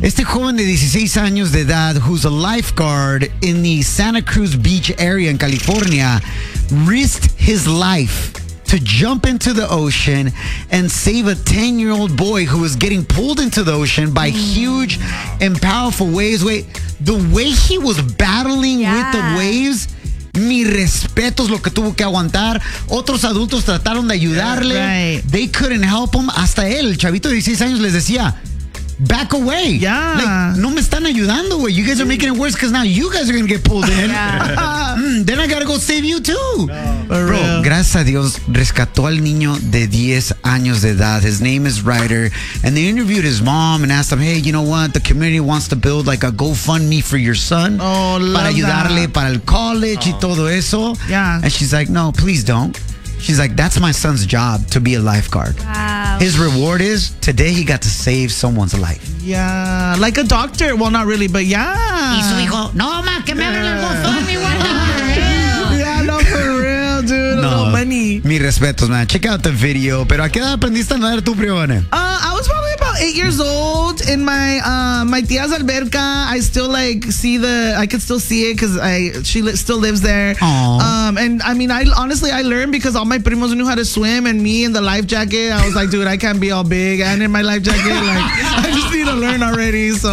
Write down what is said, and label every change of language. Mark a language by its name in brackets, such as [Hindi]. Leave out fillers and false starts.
[Spanish] Este joven de 16 años de edad, [English] who's a lifeguard in the Santa Cruz Beach area in California, risked his life to jump into the ocean and save a 10-year-old boy who was getting pulled into the ocean by huge and powerful waves. Wait, the way he was battling with the waves. [Spanish] Mi respeto es lo que tuvo que aguantar. Otros adultos trataron de ayudarle. [English] They couldn't help him. [Spanish] Hasta él, el chavito de 16 años, les decía, [English] back away. Yeah. Like, [Spanish] no me están ayudando, güey. [English] You guys are making it worse because now you guys are going to get pulled in. Yeah. Then I got to go save you too. [Spanish] No, [English] bro, [Spanish] gracias a Dios, rescató al niño de 10 años de edad. [English] His name is Ryder. And they interviewed his mom and asked him, hey, you know what? The community wants to build like a GoFundMe for your son. Oh, [Spanish] para ayudarle [English] that. [Spanish] Para el college y todo eso. [English] Yeah. And she's like, no, please don't. She's like, that's my son's job, to be a lifeguard. Wow. His reward is, today he got to save someone's life. Yeah, like a doctor. Well, not really, but yeah. [Spanish] Y su hijo, no, ma, que me hagan el GoFundMe. [English] Yeah, no, for real, dude. No, no money. [Spanish] Mi respetos, man. [English] Check out the video. [Spanish] Pero ¿a qué edad aprendiste a nadar tú, Priyavane? [English] I was probably about 8 years old in my my [Spanish] tía's alberca. [English] I still, like, see the... I could still see it because she still lives there. Aww. And I mean, I honestly learned because all my primos knew how to swim, and me in the life jacket, I was like, dude, I can't be all big and in my life jacket. Like, I just need to learn already. So.